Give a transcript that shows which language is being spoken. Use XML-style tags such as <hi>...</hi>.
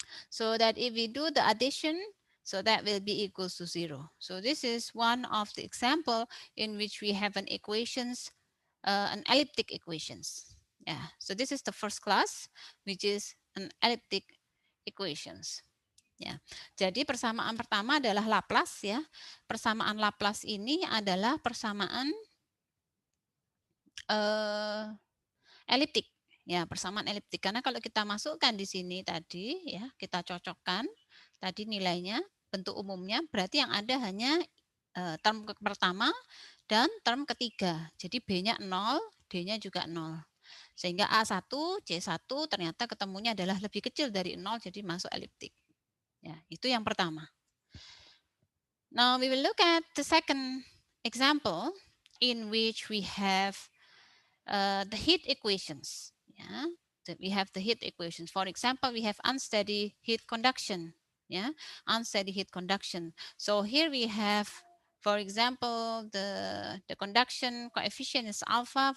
<en>So that if we do the addition, so that will be equals to 0. So this is one of the example in which we have an elliptic equations. Yeah. So this is the first class, which is an elliptic equations.</en> <id>Ya. Jadi persamaan pertama adalah Laplace ya. Persamaan Laplace ini adalah persamaan eh, eliptik. Ya, persamaan eliptik. Karena kalau kita masukkan di sini tadi ya, kita cocokkan tadi nilainya, bentuk umumnya, berarti yang ada hanya term pertama dan term ketiga. Jadi B-nya 0, D-nya juga 0. Sehingga A1, C1 ternyata ketemunya adalah lebih kecil dari 0, jadi masuk eliptik. Ya, itu yang pertama.</id> <en>Now we will look at the second example in which we have the heat equations. Yeah, that we have the heat equations. For example, we have unsteady heat conduction. Yeah, unsteady heat conduction. So here we have, for example, the conduction coefficient is alpha.</en>